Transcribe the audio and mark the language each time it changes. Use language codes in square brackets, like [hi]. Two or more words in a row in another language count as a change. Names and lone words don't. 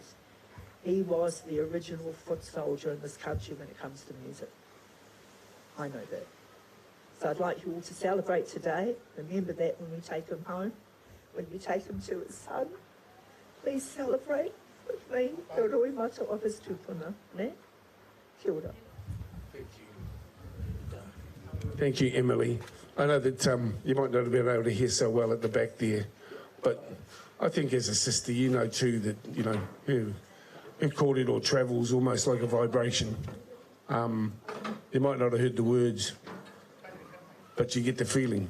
[en] He was the original foot soldier in this country when it comes to music. I know that. So I'd like you all to celebrate today. Remember that when we take him home, when we take him to his son. Please celebrate with me the [mi] roi mata [en] of his tupuna. [mi] Ne? Kia ora. [en] Thank you, Emily. I know that you might not have been able to hear so well at the back there, but I think as a sister, you know too that, you know, her corridor travels almost like a vibration. You might not have heard the words, but you get the feeling.